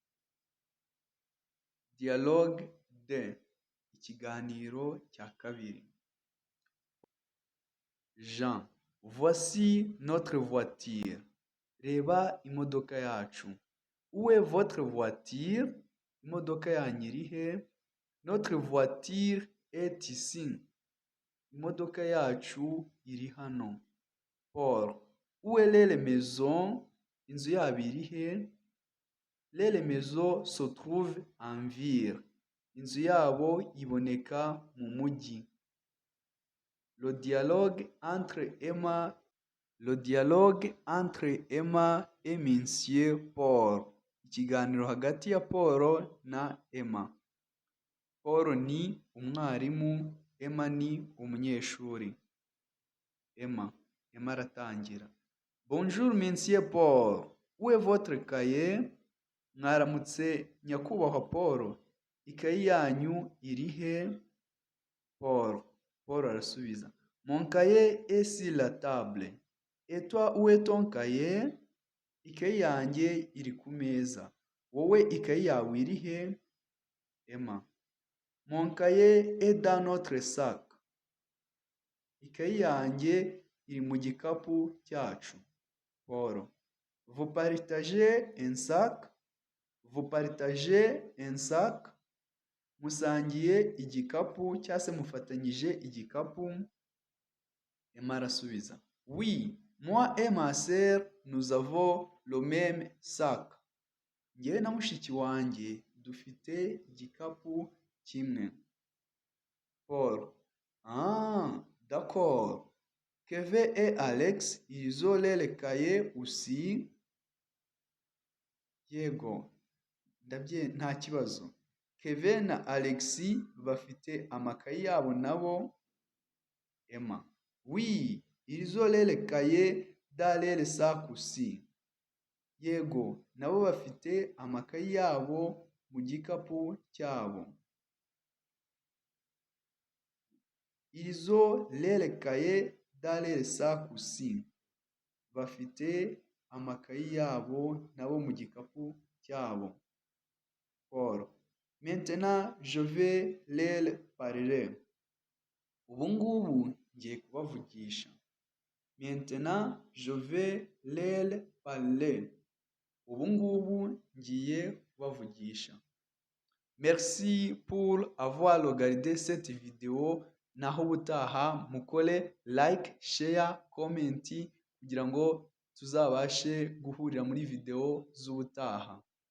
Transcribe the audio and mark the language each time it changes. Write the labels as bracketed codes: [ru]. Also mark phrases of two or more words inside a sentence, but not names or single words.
[fr] Dialogue de [rw] ikiganiro cya kabiri. [fr] Jean, voici notre voiture. [rw] Reba imodoka yacu. [fr] Où est votre voiture? [rw] Imodoka yanyu iri he? [fr] Notre voiture est ici. [rw] Imodoka yacu iri hano. [fr] Paul, où est les maisons? [rw] Inzu yabo iri he? [fr] Les maisons se trouvent en ville. [rw] Inzu yabo iboneka mu mujyi. [fr] Le dialogue entre Emma et Monsieur Paul. [rw] Ikiganiro hagati ya Paul na Emma. Paul ni umwarimu, Emma ni umunyeshuri. Emma aratangira. [fr] Bonjour Monsieur Paul, où est votre cahier? [rw] Mwaramutse nyakubahwa Paul, ikayi yanyu iri he? Paul arasubiza. [fr] Mon cahier est sur la table. Et toi où est ton cahier? [rw] Ikayi yanjye iri ku meza. Wowe ikayi yawe iri he? [fr] Emma. Mon cahier est dans notre sac. [rw] Ikayi yanjye iri mu gikapu cyacu. [fr] Paul. Vous partagez un sac? Vous partagez un sac? [rw] Musangiye igikapu cyangwa se mufatanyije igikapu? Emma arasubiza. [fr] Oui, moi et ma sœur, nous avons le même sac. [rw] Njyewe na mushiki wanjye dufite igikapu kimwe. [fr] Paul. Ah, d'accord. Kevin et Alex, ils ont les cahiers aussi? [rw] Yego, nta kibazo. Kevin na Alexis bafite amakayi yabo nabo? [fr] Emma. Oui, ils ont les cahiers dans les sacs aussi. [rw] Yego, nabo bafite amakayi yabo mu gikapu cyabo. [fr] Ils ont les cahiers dans les sacs aussi. [rw] Bafite amakayi yabo nabo mu gikapu cyabo. [fr] Paul. Maintenant, je vais les parler. [rw] Ubu ngubu ngiye kubavugisha. [fr] Maintenant, je vais les parler. [rw] Ubu ngubu ngiye kubavugisha. [fr] Merci pour avoir regardé cette vidéo. [rw] Naho ubutaha mukore [en] like, share, comment [rw] kugira ngo tuzabashe guhurira muri video z'ubutaha.